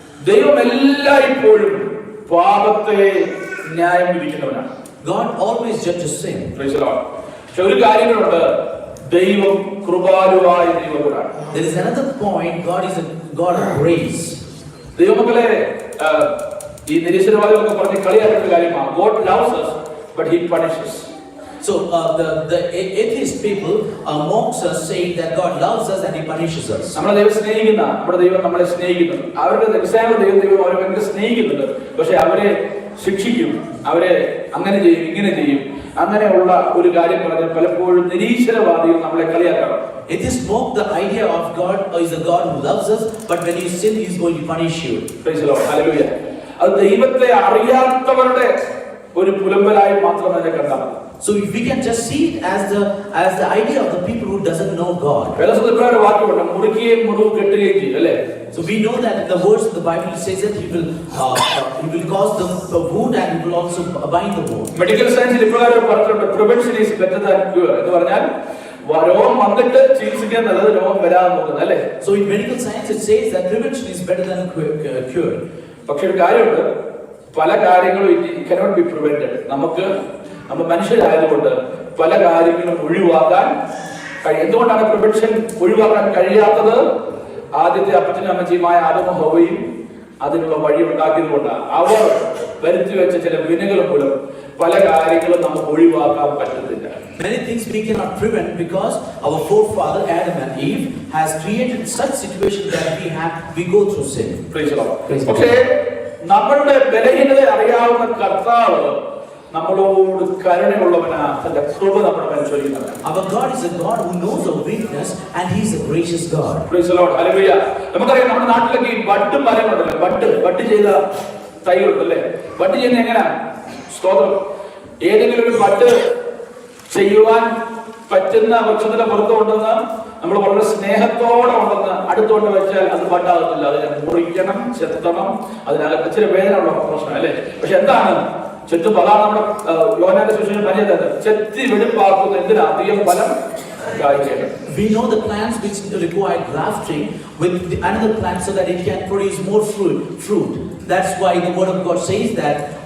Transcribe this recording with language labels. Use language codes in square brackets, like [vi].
[ml] ദൈവം എല്ലായ്പ്പോഴും പാപത്തെ ന്യായം വിധിക്കുന്നവനാണ്. [en] God always judges sin. Praise the Lord. [ml] പക്ഷെ ഒരു കാര്യങ്ങളുണ്ട്, ദൈവം കൃപാലുവായ ദൈവമാണ്. [en] There is another point. God is a God of grace. [ml] ദൈവമക്കളെ, ഈ നിരീശ്വരവാദികളൊക്കെ പറഞ്ഞ് കളിയാക്കുന്ന കാര്യമാണ്. [en] God loves us, but He punishes. So the atheist people mocks us, saying that God loves us and He punishes us. [ml] നമ്മളെ ദൈവം സ്നേഹിക്കുന്ന, നമ്മുടെ ദൈവം നമ്മളെ സ്നേഹിക്കുന്നു. അവരുടെ ദൈവം അവരെ ഭയങ്കര സ്നേഹിക്കുന്നുണ്ട്. പക്ഷെ അവരെ ശിക്ഷിക്കും, അവരെ അങ്ങനെ ചെയ്യും, ഇങ്ങനെ ചെയ്യും. അങ്ങനെയുള്ള ഒരു കാര്യം പറഞ്ഞ് പലപ്പോഴും നിരീശ്വരവാദികൾ നമ്മളെ കളിയാക്കാറുണ്ട്. [en] It is mock the idea of God is a God who loves us, but when you sin, He is going to punish you. Praise the Lord. Hallelujah. [ml] അത് ദൈവത്തെ അറിയാത്തവരുടെ ഒരു പുലമ്പലായി മാത്രം അതിനെ കണ്ടാൽ മതി. [en] So we can just see it as the idea of the people who doesn't know God. [ml] വേദപുസ്തകത്തിൽ ഇപ്രകാരം വാക്യമുണ്ട്, മുറുക്കുകയും മുറിവ് കെട്ടുകയും ചെയ്യും, അല്ലേ? [en] So we know that in the words of the Bible says that He will cause the wound and He will also bind the wound. [ml] Medical സയൻസിൽ ഇപ്രകാരം പറഞ്ഞിട്ടുണ്ട്, [en] prevention is better than cure [ml] എന്ന് പറഞ്ഞാൽ രോഗം വന്നിട്ട് ചികിത്സിക്കാൻ നല്ലത് രോഗം വരാതെ നോക്കുന്നത്, അല്ലേ? [en] So in medical science it says that prevention is better than cure. [ml] പക്ഷെ ഒരു കാര്യമുണ്ട്, പല കാര്യങ്ങളും [en] it cannot be prevented. [ml] നമ്മൾ മനുഷ്യരായതുകൊണ്ട് പല കാര്യങ്ങളും ഒഴിവാക്കാൻ കഴിയും. എന്തുകൊണ്ടാണ് പ്രിവെൻഷൻ ഒഴിവാക്കാൻ കഴിയാത്തത്? ആദ്യത്തെ അപ്പച്ചനും അമ്മച്ചിയുമായ ആദമും ഹവ്വയും അതിനുള്ള വഴി ഉണ്ടാക്കിയത് കൊണ്ടാണ്. അവർ വരുത്തി വെച്ച ചില വിനകൾ മൂലം പല കാര്യങ്ങളും നമുക്ക് ഒഴിവാക്കാൻ പറ്റത്തില്ല. [en] Many things we cannot prevent because our forefather Adam and Eve has created such situation that we go through sin. Praise the Lord. [ml] പക്ഷേ നമ്മളുടെ ബലഹീനത അറിയാവുന്ന കർത്താവ് നമ്മളോട് കരുണയുള്ളവനാ, തന്റെ കൃപ നമ്മുടെ മേൽ ചൊരിയുന്നവനാ. [en] Our God is a God who knows our weakness and He is a gracious God. Praise the Lord. Hallelujah. [ml] നമുക്കറിയാം, നമ്മുടെ നാട്ടിലൊക്കെ ഈ ബഡ് മരങ്ങളുണ്ടല്ലോ, ബഡ് ചെയ്ത തൈകളുണ്ടല്ലേ. ബഡ് ചെയ്യുന്ന എങ്ങനെയാ? സ്തോത്രം. ഏതെങ്കിലും ഒരു ബഡ് ചെയ്യുവാൻ പറ്റുന്ന വൃക്ഷത്തിന്റെ പുറത്ത് കൊണ്ടുവന്ന് നമ്മൾ വളരെ സ്നേഹത്തോടെ കൊണ്ടുവന്ന് അടുത്തോണ്ട് വെച്ചാൽ അത് ബഡാകത്തില്ല. അതിനെ മുറിക്കണം, ചെത്തണം, അതിനകത്ത് ഇച്ചിരി വേദന ഉള്ള പ്രശ്നം, അല്ലേ? പക്ഷെ എന്താണ് ചെത്തും? അതാണ് നമ്മുടെ യോഹന്നാന്റെ സുവിശേഷം പറഞ്ഞത്, ചെത്തി വെടിപ്പാക്കുന്ന എന്തിനാ അധികം ഫലം കായ്ക്കണം. [en] We know the plants which require grafting with another plant so that it can produce more fruit. That's why the word of God says that